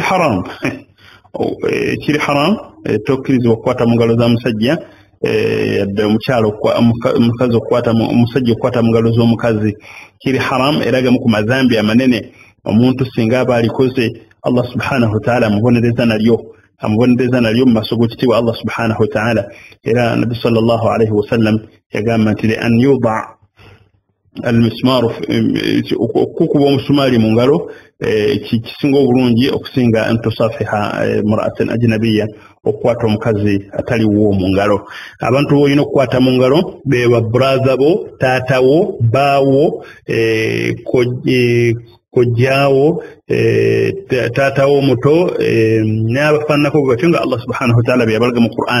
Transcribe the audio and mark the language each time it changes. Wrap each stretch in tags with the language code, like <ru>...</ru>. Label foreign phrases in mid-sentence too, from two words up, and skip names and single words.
<lg>haram kiri haram tokkirizibwa okukwata mu ngalo za musajja yadde omukyalo omukazi okukwata omusajja okukwata mu ngalo z'omukazi kiri haram era gamu ku mazambi amanene omuntu singa aba alikoze</lg> <ar>الله سبحانه وتعالى</ar> <lg>amubonereza nalyo mu maaso g'ekitiibwa</lg> <ar>الله سبحانه وتعالى.</ar> <lg>Era Nabi</lg> <ar>صلى الله عليه وسلم</ar> <lg>yagamba nti</lg> <ar>أن يدق المسمار</ar> <lg>okukuba omusumaali mu ngalo kisinga obulungi okusinga</lg> <ar>أن تصافح امرأة أجنبية</ar> <lg>okukwata omukazi ataliwo mu ngalo. Abantu boolina okukwata mu ngalo beba braza bo taatawo baawo kojjaawo taatawo muto n'abafaananako bwe batyo nga</lg> <ar>الله سبحانه وتعالى</ar> <lg>bye yabalaga mu Qur'an.</lg>